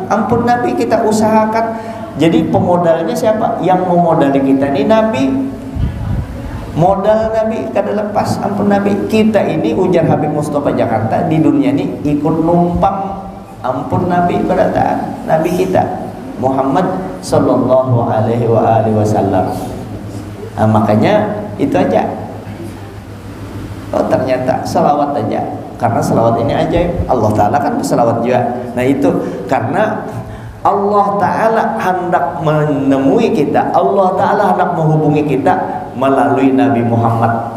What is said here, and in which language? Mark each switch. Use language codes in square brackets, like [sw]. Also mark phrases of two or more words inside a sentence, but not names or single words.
[bjn] Ampun Nabi kita usahakan. Jadi pemodalnya siapa? Yang memodali kita ini Nabi. Modal Nabi kada lepas. Ampun Nabi. Kita ini, ujar Habib Mustafa Jakarta, di dunia ini ikut numpang. Ampun Nabi berataan. Nabi kita Muhammad [ar] صلى الله عليه وسلم. [bjn] Nah, makanya itu aja. Oh ternyata selawat aja, karena selawat ini ajaib. Allah Ta'ala kan berselawat juga. Nah itu karena Allah Ta'ala hendak menemui kita, Allah Ta'ala hendak menghubungi kita melalui Nabi Muhammad.